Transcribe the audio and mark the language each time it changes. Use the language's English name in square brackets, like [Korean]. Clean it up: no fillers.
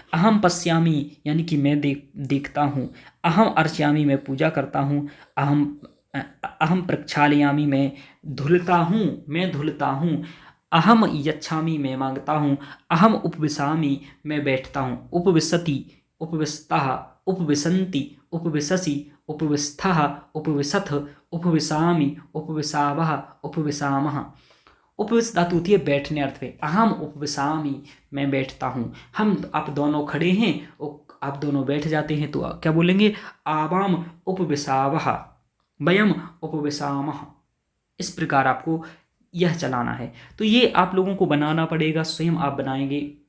[Sanskrit] अहम पश्यामि [Hindi] यानी कि मैं देखता हूँ। [Sanskrit] अहम अर्चयामि, [Hindi] मैं पूजा करता हूँ। [Sanskrit] अहम प्रक्षालयामि, [Hindi] मैं धुलता हूँ। [Sanskrit] अहम यच्छामि, [Hindi] मैं मांगता हूँ। [Sanskrit] अहम उपविशामि, [Hindi] मैं बैठता हूँ। [Sanskrit] उपविशति, उपविशतः, उपविशन्ति, उपविशसि, उपविष्ठः, उपविशथ, उपविशामि, उपविशावः, उपविशामः। [Hindi] उपविश धातु होती है बैठने अर्थ में। [Sanskrit] अहम उपविशामि, [Hindi] मैं बैठता हूँ। हम आप दोनों खड़े हैं, आप दोनों बैठ जाते हैं, तो क्या बोलेंगे, [Sanskrit] आवाम उपविशावः, वयम उपविशामः। [Hindi] इस प्रकार आपको यह चलाना है। तो ये आप लोगों को बनाना पड़ेगा, स्वयं आप बनाएंगे।